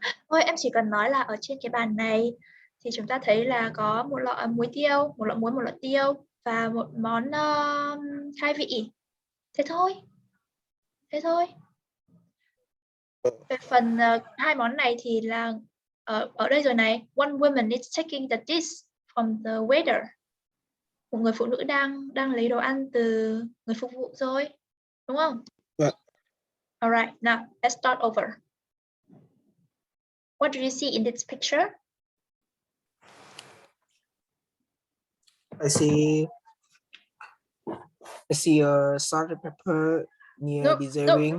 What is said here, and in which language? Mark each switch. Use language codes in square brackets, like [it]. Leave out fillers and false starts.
[vi] Thôi em chỉ cần nói là ở trên cái bàn này thì chúng ta thấy là có một lọ muối tiêu, một lọ muối, một lọ tiêu và một món khai vị. Thế thôi. Thế thôi. Về phần hai món này thì là ở đây rồi này. [en] One woman is taking the dish from the waiter. [vi] Một người phụ nữ đang lấy đồ ăn từ người phục vụ rồi. Đúng không? Vâng. [en] Alright, now let's start over. What do you see in this picture? I see salt and pepper near deserving.